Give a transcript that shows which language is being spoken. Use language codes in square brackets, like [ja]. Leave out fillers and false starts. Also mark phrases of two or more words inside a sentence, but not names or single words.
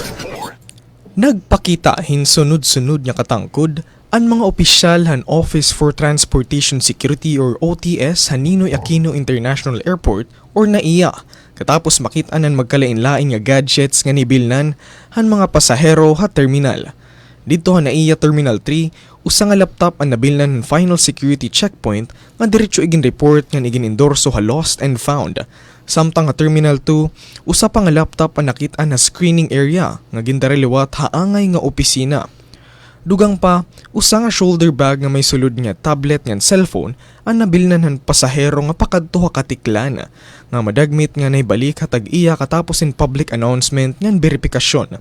[war] Nagpakita hin sunod-sunod nga katangkod ang mga opisyal han Office for Transportation Security or OTS han Ninoy Aquino International Airport or NAIA katapos makita-an magkalain-lain nga gadgets nga nibilnan han mga pasahero ha terminal. Dito han NAIA Terminal 3, usa nga laptop ang nabilnan han [en] final security checkpoint [war] nga diretso igin report nga igin endorso ha [en] lost and found. [war] Samtang nga Terminal 2, usa pa nga laptop ang nakita na [en] screening area [war] nga gindareliwat haangay nga opisina. Dugang pa, usa nga [en] shoulder bag [war] nga may sulod nga tablet nga cellphone ang nabilnan han pasahero nga pakadto ha katiklan nga madagmit nga naibalik hatag iya katapos in [en] public announcement [war] nga beripikasyon.